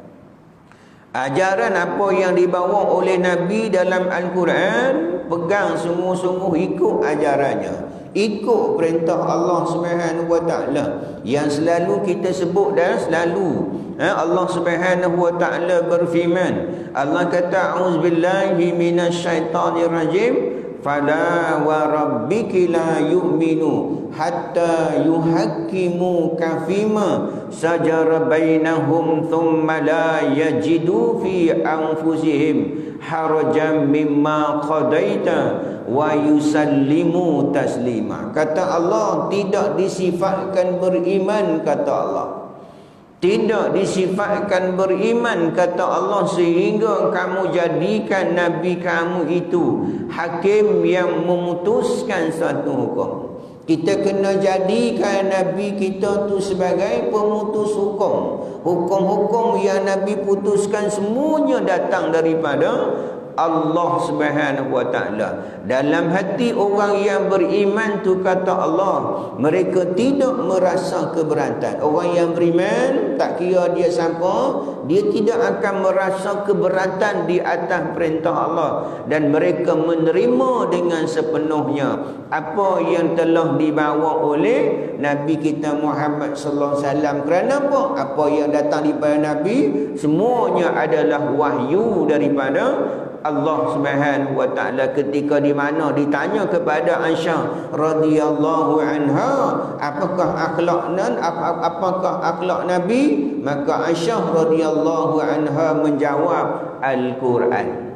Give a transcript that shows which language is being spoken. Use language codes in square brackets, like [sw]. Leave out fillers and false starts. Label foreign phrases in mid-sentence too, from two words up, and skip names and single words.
[ms] Ajaran apa yang dibawa oleh Nabi dalam Al-Quran, pegang sungguh-sungguh ikut ajarannya, ikut perintah Allah [ar] سبحانه وتعالى [ms] yang selalu kita sebut dan selalu Allah [ar] سبحانه وتعالى [ms] berfirman. [ar] Allah kata, أعوذ بالله من الشيطان الرجيم, فلا وربك لا يؤمنون حتى يحكموك فيما شجر بينهم ثم لا يجدوا في أنفسهم حرجا مما قضيت ويسلموا تسليما. [ms] Kata Allah, tidak disifatkan beriman, kata Allah, tidak disifatkan beriman, kata Allah, sehingga kamu jadikan Nabi kamu itu hakim yang memutuskan satu hukum. Kita kena jadikan Nabi kita tu sebagai pemutus hukum. Hukum-hukum yang Nabi putuskan semuanya datang daripada Allah [ar] سبحانه وتعالى. [ms] Dalam hati orang yang beriman tu, kata Allah, mereka tidak merasa keberatan. Orang yang beriman, tak kira dia siapa, dia tidak akan merasa keberatan di atas perintah Allah, dan mereka menerima dengan sepenuhnya apa yang telah dibawa oleh Nabi kita Muhammad [ar] صلى الله عليه وسلم. [ms] Kerana apa? Apa yang datang daripada Nabi semuanya adalah wahyu daripada Allah [ar] سبحانه وتعالى. [ms] Ketika di mana ditanya kepada Aisyah [ar] رضي الله عنها, [ms] apakah akhlak Nabi, maka Aisyah [ar] رضي الله عنها [ms] menjawab, Al-Quran.